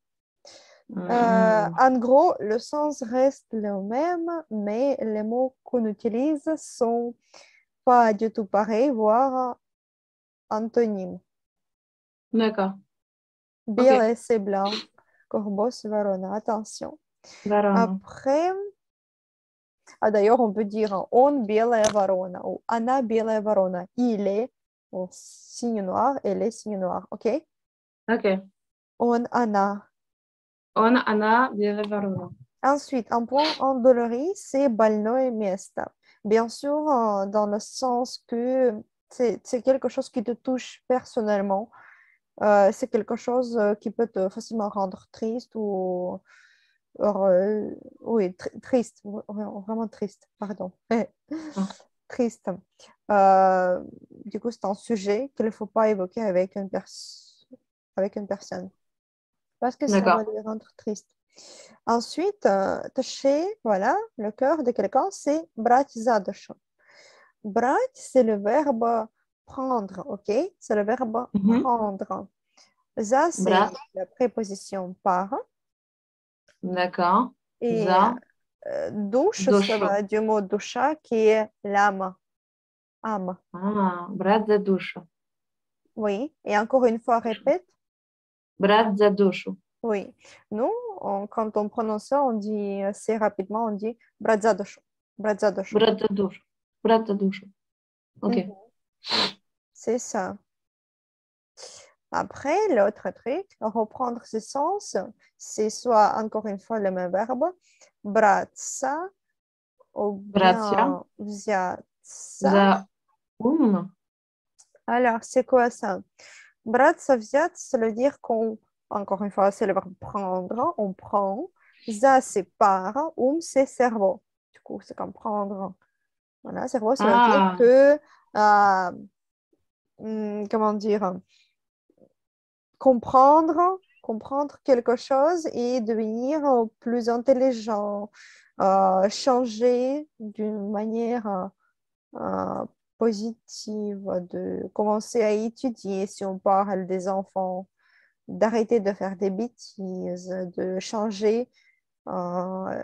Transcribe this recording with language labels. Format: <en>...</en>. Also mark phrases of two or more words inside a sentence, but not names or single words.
<fr>En gros, le sens reste le même, mais les mots qu'on utilise sont pas du tout pareils, voire antonymes. D'accord. Ok. Белое, c'est blanc. Corbeau, c'est varona. Attention.</fr> <ru>Varona.</ru> <fr>Après, d'ailleurs, on peut dire</fr> <ru>он белая ворона</ru> <fr>ou</fr> <ru>она белая ворона.</ru> <fr>Il est au signe noir, elle est signe noir. OK? Ok.</fr> <ru>On, она. Она белая ворона.</ru> <fr>Ensuite, un point endolori, c'est</fr> <ru>больное место.</ru> <fr>Bien sûr, dans le sens que c'est quelque chose qui te touche personnellement. C'est quelque chose qui peut te facilement rendre triste ou oui, triste, vraiment triste, pardon. Ah, Triste. Du coup, c'est un sujet qu'il ne faut pas évoquer avec une personne parce que ça va d'accord. lui rendre triste. Ensuite, toucher, voilà, le cœur de quelqu'un, c'est</fr> <ru>брать за душу. Брать,</ru> <fr>c'est le verbe prendre, ok? C'est le verbe Mhm. prendre. За, c'est</fr> <ru>Brat.</ru> <fr>la préposition par. D'accord. Et</fr> <ru>Za.</ru> <fr>douche, ça</fr> <ru>Dosho.</ru> <fr>va du mot doucha qui est l'âme. Âme.</fr> <ru>Ah, брать за душу.</ru> <fr>Oui. Et encore une fois, répète.</fr> <ru>брать за душу.</ru> <fr>Oui. Nous, quand on prononce ça, on dit assez rapidement, on dit</fr> <ru>брать за душу. Брать за душу. брать за душу брать за душу.</ru> <fr>Ok. Mhm. C'est ça. Après, l'autre truc, reprendre ce sens, c'est soit encore une fois le même verbe, браться ou</fr> <ru>Bratsia.</ru> <fr>bien взяться.</fr> <ru>За</ru> <fr>Alors, c'est quoi ça?</fr> <ru>Браться, взять,</ru> <fr>ça veut dire qu'on, encore une fois, c'est le verbe prendre, on prend. За, c'est par, c'est cerveau. Du coup, c'est comme prendre. Voilà, cerveau, ça veut dire Ah, que, comment dire, comprendre quelque chose et devenir plus intelligent, changer d'une manière euh, positive, de commencer à étudier si on parle des enfants, d'arrêter de faire des bêtises, de changer, euh,</fr>